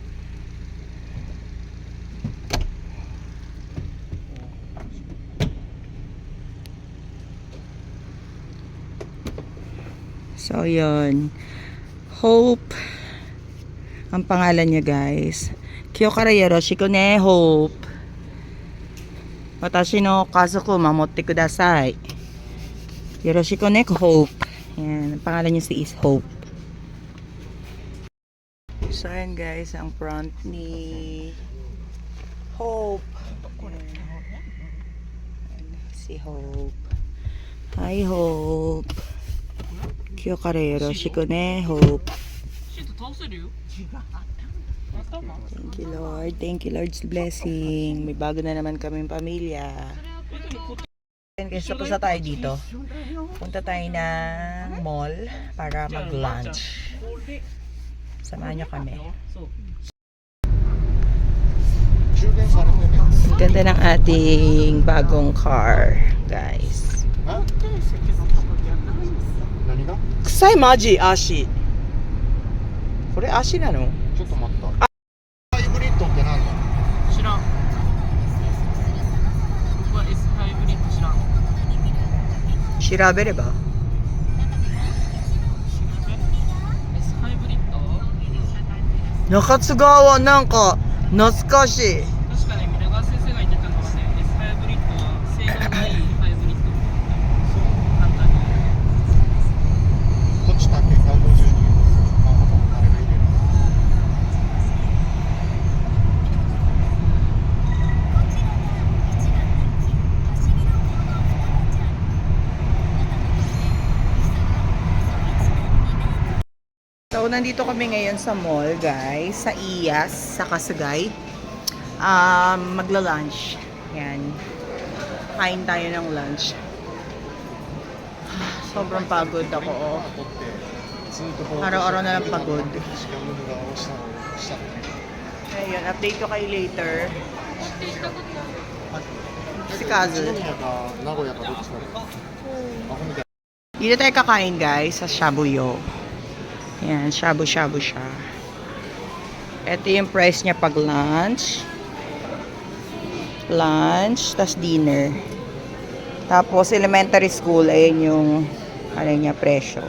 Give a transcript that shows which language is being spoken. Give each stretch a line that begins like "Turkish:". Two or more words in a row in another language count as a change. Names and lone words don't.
Filipino: So, yun. Hope. Ang pangalan niya, guys.
Japanese: 今日からよろしくね、Hope. 私の家族守ってください. よろしくね、Hope.
Filipino: Yan, ang pangalan niya is Hope. So, ayan guys, ang front ni Hope. Ayan, si Hope. Hi, Hope.
Japanese: 今日からよろしくね、Hope.
English: Thank you, Lord. Thank you, Lord's blessing.
Filipino: May bago na naman kaming pamilya. Guys, tapos na tayo dito. Punta tayo ng mall para mag-lunch. Samahan nyo kami. Ang ganda ng ating bagong car, guys.
Japanese: 何が？臭いマジ、足. これ足なの？ちょっと待った。ハイブリッドって何だ？知らん。僕は S ハイブリッド知らん。調べれば？ S ハイブリッド？中津川はなんか懐かしい。確かね、皆川先生が言ってたのはね、S ハイブリッドは性能がいいハイブリッド。簡単に。こっちだけ150人。あ、ほとんど誰がいる。
Filipino: So, nandito kami ngayon sa mall, guys. Sa Iyas, sa Kasugay. Magla-lunch. Yan. Kain tayo ng lunch. Sobrang pagod ako, oh. Araw-araw na lang pagod. Ayun, update ko kayo later. Si Kazu.
Japanese: 名古屋かどっちかで。あ、ほんで。
Filipino: Dito tayo kakain, guys, sa Shabuyo. Yan, shabu-shabu siya. Ito yung price niya pag lunch. Lunch, tas dinner. Tapos elementary school, ayun yung ano niya, presyo.